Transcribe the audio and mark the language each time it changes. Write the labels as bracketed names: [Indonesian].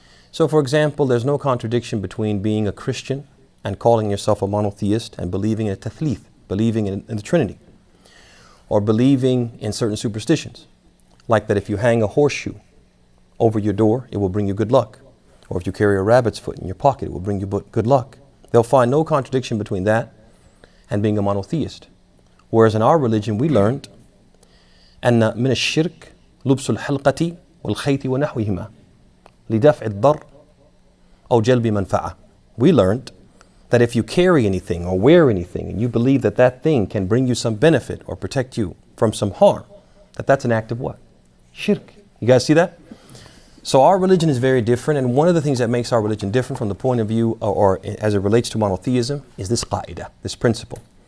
[English] So, for example, there's no contradiction between being a Christian and calling yourself a monotheist and believing in at-Tawheed, believing in the Trinity, or believing in certain superstitions, like that if you hang a horseshoe over your door, it will bring you good luck, or if you carry a rabbit's foot in your pocket, it will bring you good luck. They'll find no contradiction between that and being a monotheist. Whereas in our religion, we learned [Arabic] أن من الشرك لبس الحلقة والخيط ونحوهما لدفع الضر أو جلب منفعة. [English] We learned that if you carry anything or wear anything and you believe that that thing can bring you some benefit or protect you from some harm, that's an act of what? Shirk. You guys see that? So our religion is very different, and one of the things that makes our religion different from the point of view or as it relates to monotheism is this qa'idah, this principle.